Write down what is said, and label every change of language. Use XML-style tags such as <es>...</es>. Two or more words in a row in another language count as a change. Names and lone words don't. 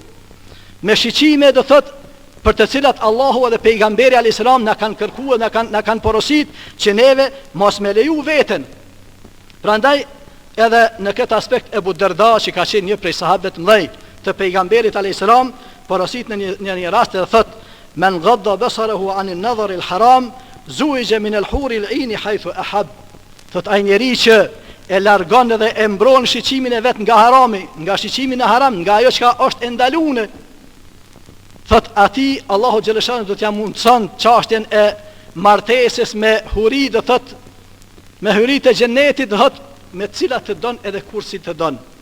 <sq>Me shiqime do thot për të cilat Allahu edhe pejgamberi</sq> <ar>عليه السلام</ar> <sq>na kanë kërkuar, na kanë porosit që neve mos me leju veten. Prandaj edhe në këtë aspekt Ebu Derda, që ka qenë një prej sahabëve të mëdhenj të pejgamberit</sq> <ar>عليه السلام,</ar> <sq>porosit në një rast edhe thot</sq> <ar>من غض بصره عن النظر الحرام زوج من الحور العين حيث أحب.</ar> <sq>Thot ai njeri që e largon edhe e mbron shiqimin e vet nga harami, nga shiqimin e haram, nga ajo që është e ndaluar, thot ati Allahu xhaleshanu do t'ja mundson çështjen e martesës me huri, do thot me hyrit e xhennetit, do thot me cilat të don edhe kur si të don.</sq>